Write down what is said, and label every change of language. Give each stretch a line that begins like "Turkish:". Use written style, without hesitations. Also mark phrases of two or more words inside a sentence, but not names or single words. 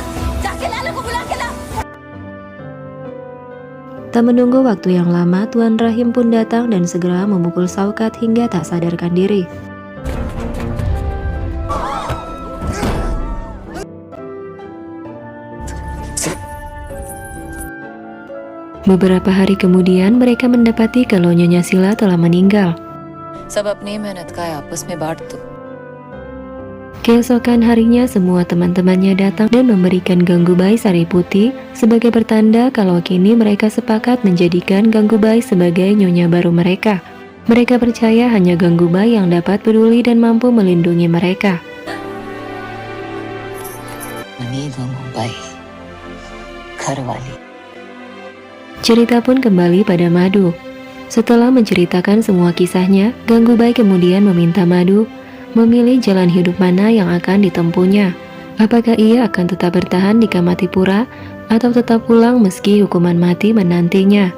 Indonesian: Tak menunggu waktu yang lama, Tuan Rahim pun datang dan segera memukul Saukat hingga tak sadarkan diri. Beberapa hari kemudian, mereka mendapati kalau Nyonya Sheila telah meninggal.
Hindi: सब अपनी मेहनत का आपस में बांट दो
Indonesian: Keesokan harinya semua teman-temannya datang dan memberikan Ganggubai sari putih sebagai pertanda kalau kini mereka sepakat menjadikan Ganggubai sebagai nyonya baru mereka. Mereka percaya hanya Ganggubai yang dapat peduli dan mampu melindungi mereka.
Hindi: ननी गंगूबाई घरवाली
Indonesian: Cerita pun kembali pada Madu. Setelah menceritakan semua kisahnya, Ganggubai kemudian meminta Madu memilih jalan hidup mana yang akan ditempuhnya. Apakah ia akan tetap bertahan di Kamatipura atau tetap pulang meski hukuman mati menantinya?